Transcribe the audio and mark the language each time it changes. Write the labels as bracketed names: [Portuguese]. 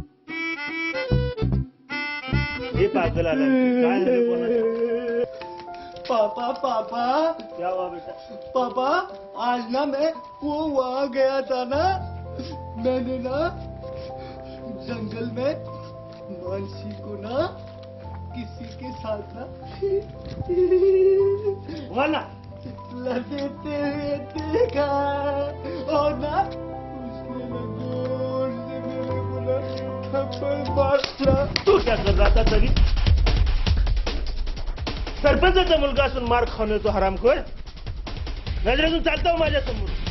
[Marathi] हे पागल आला, काय झालं कोणाचं? पापा पापा [Hindi] क्या हुआ बेटा? पापा, आज ना मैं वो वहाँ गया था ना, मैंने ना जंगल में मानसी को ना किसी के साथ ना बोला. लपेटे हुए देखा और ना उसने ना जोर से मेरे को ना थप्पड़ मारा. तू क्या कर रहा था तरी? [Marathi] सरपंचाचा मुलगा असून मार खाऊन येतो हरामखोर. नजरेतून चालतो माझ्या समोर.